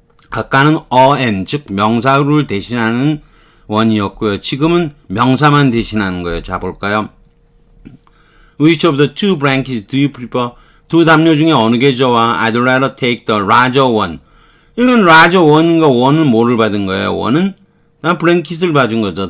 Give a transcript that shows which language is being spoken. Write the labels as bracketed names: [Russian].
[Korean] 아까는 n, 즉, 명사를 대신하는 원이었고요. 지금은 명사만 대신하는 거예요. 자, 볼까요? [English] Which of the two blankets do you prefer? [Korean] 두 담요 중에 어느 게 좋아? [English] I'd rather take the larger one. [Korean] 이건 [English] larger one [Korean] 인가 one은 뭐를 받은 거예요? one은 블랭킷을 받은 거죠.